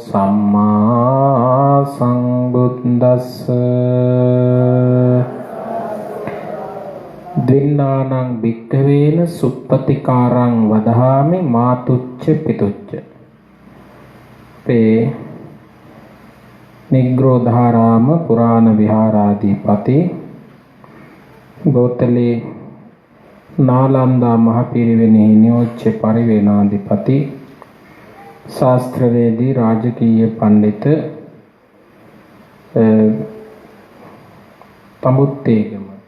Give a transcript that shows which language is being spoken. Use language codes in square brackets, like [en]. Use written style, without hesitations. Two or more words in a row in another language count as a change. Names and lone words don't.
[pi] සම්මා සම්බුද්දස්ස දින්නානං භික්ඛවේන සුප්පතිකාරං වදහාමි මාතුච්ච පිතුච්ච පේ [si] නිග්‍රෝධාරාම පුරාණ විහාරාධිපති ගෝතලේ නාලන්දා මහපිරිවෙනෙහි නියෝජ්‍ය පරිවේනාධිපති ශාස්ත්‍රවේදී රාජකීය පඬිත තඹුත්තේගම